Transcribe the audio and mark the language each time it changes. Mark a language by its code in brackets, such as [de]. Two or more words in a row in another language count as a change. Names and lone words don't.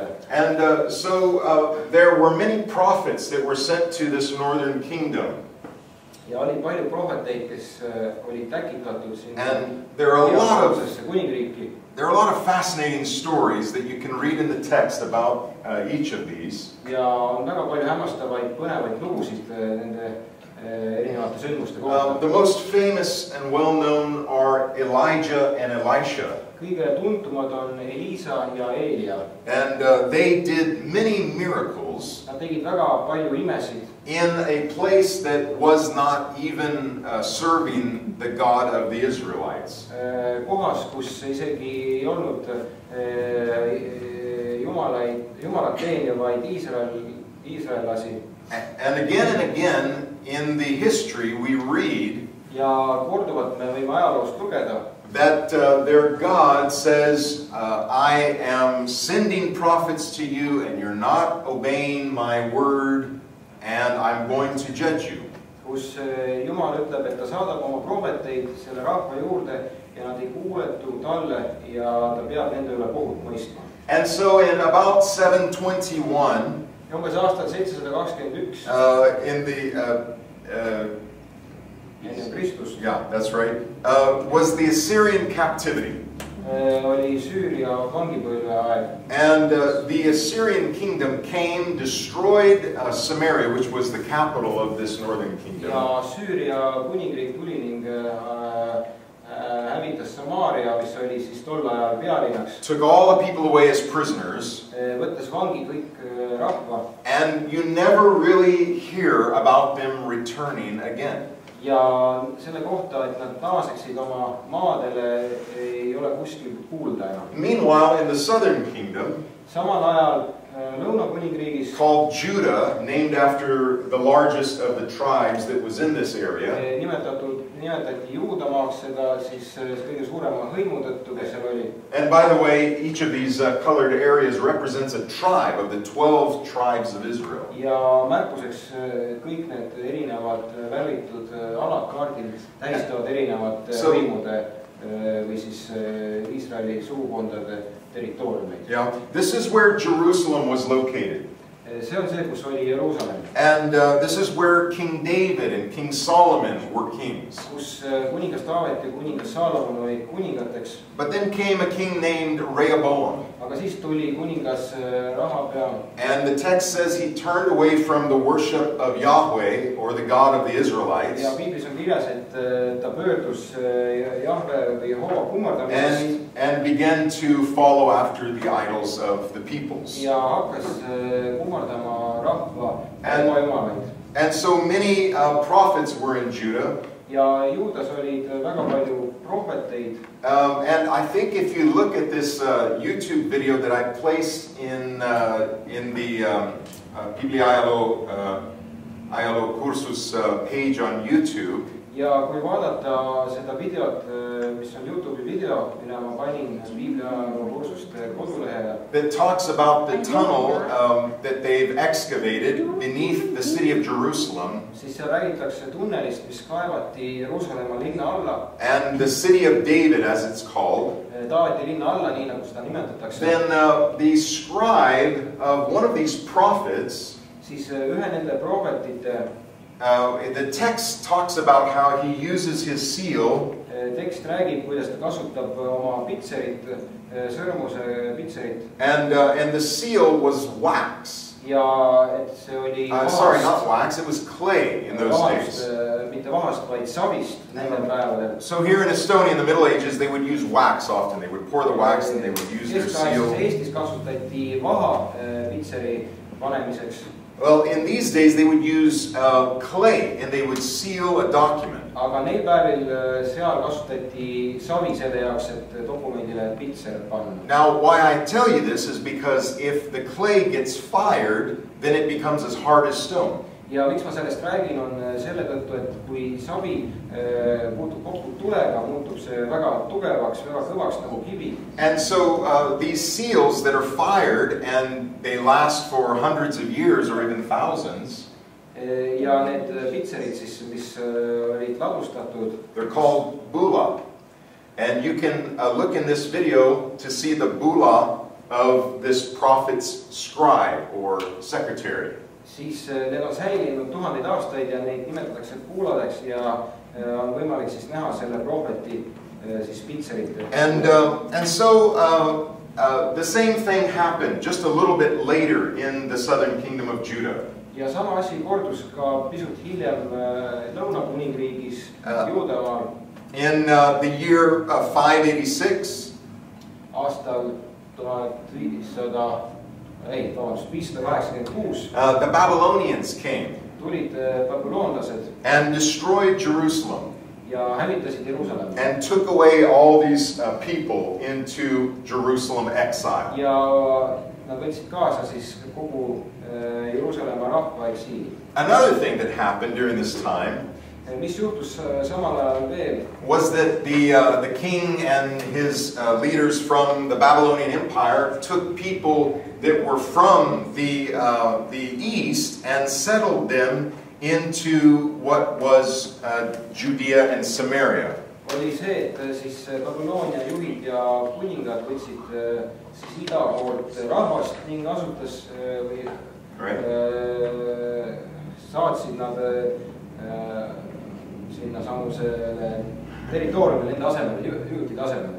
[en] And so there were many prophets that were sent to this northern kingdom. [et] ja oli palju prohveteid, kes olid täkitatud sinna [en] there are [et] kuningriiki. [en] There are a lot of fascinating stories that you can read in the text about each of these. [et] Ja on väga palju hämmastavaid, põnevaid lugusid nende erinevate sündmuste kohta. [en] The most famous and well-known are Elijah and Elisha. [et] Kõige tuntumad on Elisa ja Eelia. [en] And they did many miracles. [et] Nad tegid väga palju imesid. [en] In a place that was not even serving the God of the Israelites. [et] Kohas, kus isegi ei olnud Jumalat teenivaid iisraellasi. [en] And again in the history we read [et] ja korduvalt me võime ajaloost lugeda [en] that their God says, I am sending prophets to you and you're not obeying my word and I'm going to judge you. [et] Kus Jumal ütleb, et ta saadab oma prohveteid selle rahva juurde ja nad ei kuuletu talle ja ta peab nende üle kohut mõistma. [en] And so in about 721 [et] umbes aastal 721 [en] in the [et] Kristus. [en] Yeah, that's right. Was the Assyrian captivity. [et] Oli Süüria vangipõlve aeg. [en] And the Assyrian kingdom came, destroyed Samaria, which was the capital of this northern kingdom. [et] Ja Süüria kuningriik tuli ning hävitas Samaaria, mis oli siis tol ajal pealinnaks. [en] Took all the people away as prisoners. [et] Võttes vangi kõik rahva. [en] And you never really hear about them returning again. [et] Ja selle kohta, et nad naaseksid oma maadele, ei ole kuskil kuulda enam. [en] Meanwhile, in the southern kingdom, [et] samal ajal lõunakuningriigis, [en] called Judah, named after the largest of the tribes that was in this area, [et] nimetati Juudamaaks seda siis kõige suurema hõimu tõttu, kes seal oli. [en] And by the way, each of these colored areas represents a tribe of the 12 tribes of Israel. [et] Ja märkuseks kõik need erinevad värvitud alad kaardil tähistavad erinevad hõimude või siis Iisraeli sugukondade territooriumeid. [en] Yeah, this is where Jerusalem was located. [et] See on see, kus oli Jerusalem. [en] And this is where King David and King Solomon were kings. [et] Kus kuningas Taavet ja kuningas Saalomon olid kuningateks. [en] But then came a king named Rehoboam. [et] Aga siis tuli kuningas Rahapea. [en] And the text says he turned away from the worship of Yahweh, or the God of the Israelites. [et] Ja Piiblis on kirjas, et ta pöördus Jahve või Jehova kummardamisest. [en] And began to follow after the idols of the peoples. [et] Ja hakkas kummardama rahva oma jumalaid. [en] And so many prophets were in Judah. [et] Ja Juudas olid väga palju prohveteid. [en] And I think if you look at this YouTube video that I placed in the Piibliajaloo kursus page on YouTube, [et] ja kui vaadata seda videot, mis on YouTube'i video, mille ma panin Piibliajaloo kursuste kodulehele, [en] that talks about the tunnel that they've excavated beneath the city of Jerusalem, [et] siis seal räägitakse tunnelist, mis kaevati Jeruusalemma linna alla, [en] and the city of David, as it's called. [et] Taaveti linna alla, nii nagu seda nimetatakse. [en] Then the scribe of one of these prophets, [et] siis ühe nende prohvetite, [en] the text talks about how he uses his seal. [et] Tekst räägib, kuidas ta kasutab oma pitserit, sõrmuse pitserit. [en] And the seal was wax. [et] Ja et see oli vahast. [en] Sorry, not wax. It was clay in those days. [et] Mitte vahast, vaid savist nendel päevadel. [en] So here in Estonia in the Middle Ages, they would use wax often. They would pour the wax and they would use their seal. [et] Eestis kasutati vaha pitseri panemiseks. [en] Well, in these days they would use clay and they would seal a document. [et] Aga neil päevil seal kasutati savi selle jaoks, et dokumendile pitser panna. [en] Now, why I tell you this is because if the clay gets fired, then it becomes as hard as stone. [et] Ja miks ma sellest räägin, on selle tõttu, et kui savi puutub kokku tulega, muutub see väga tugevaks, väga kõvaks nagu kivi. [en] And so these seals that are fired and they last for hundreds of years or even thousands. [et] Ja need pitserid siis, mis olid ladustatud. [en] They're called bula. And you can look in this video to see the bula of this prophet's scribe or secretary. [et] siis need on säilinud tuhandeid aastaid ja neid nimetatakse kuuladeks ja on võimalik siis näha selle prohveti siis pitserit. [en] And so the same thing happened just a little bit later in the southern kingdom of Judah. [et] Ja sama asi kordus ka pisut hiljem Lõunakuningriigis, Juudamaal. [en] In the year 586, [et] aastal 586 [en] the Babylonians came [et] tulid babüloonlased [en] and destroyed Jerusalem [et] ja hävitasid Jeruusalemma. [en] and took away all these people into Jerusalem exile. [et] Ja nad võtsid kaasa siis kogu Jeruusalemma rahva eksiili. [en] Another thing that happened during this time [et] mis juhtus samal ajal veel [en] was that the king and his leaders from the Babylonian Empire took people that were from the east and settled them into what was Judea and Samaria. [et] Oli see, et siis Babyloonia juhid ja kuningad võtsid siis ida poolt rahvast ning asutas või saatsid nad sinna samusele territooriumile enda asemel, juutide asemel.